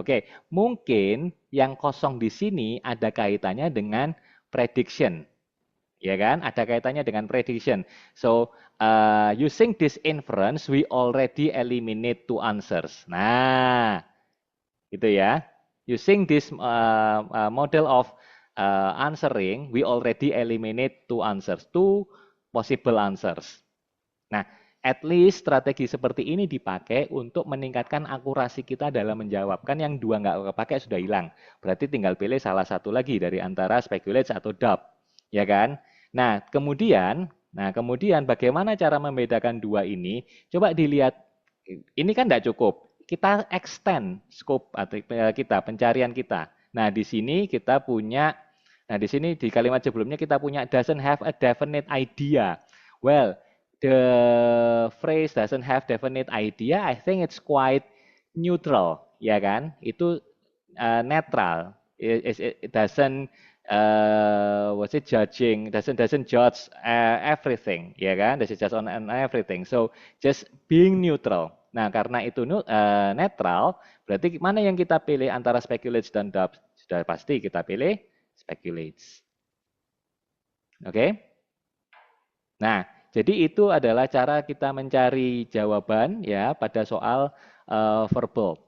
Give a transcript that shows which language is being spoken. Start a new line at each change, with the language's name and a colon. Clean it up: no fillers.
Indonesian: Oke, mungkin yang kosong di sini ada kaitannya dengan prediction. Ya kan? Ada kaitannya dengan prediction.
English: So, using this inference, we already eliminate two answers.
Indonesian: Nah, itu ya.
English: Using this model of answering, we already eliminate two answers, two possible answers.
Indonesian: Nah,
English: at least
Indonesian: strategi seperti ini dipakai untuk meningkatkan akurasi kita dalam menjawab. Kan yang dua nggak kepakai sudah hilang. Berarti tinggal pilih salah satu lagi dari antara speculate atau doubt. Ya kan? Nah, kemudian bagaimana cara membedakan dua ini? Coba dilihat, ini kan tidak cukup. Kita
English: extend scope
Indonesian: atau kita pencarian kita. Nah, di sini kita punya, di sini di kalimat sebelumnya kita punya
English: doesn't have a definite idea. Well, the phrase doesn't have definite idea, I think it's quite neutral, ya kan?
Indonesian: Itu netral.
English: It doesn't what's it, judging, doesn't judge everything, ya kan? Doesn't judge on everything. So just being neutral.
Indonesian: Nah, karena itu netral, berarti mana yang kita pilih antara speculates dan doubts? Sudah pasti kita pilih speculates. Oke? Nah, jadi itu adalah cara kita mencari jawaban ya pada soal verbal.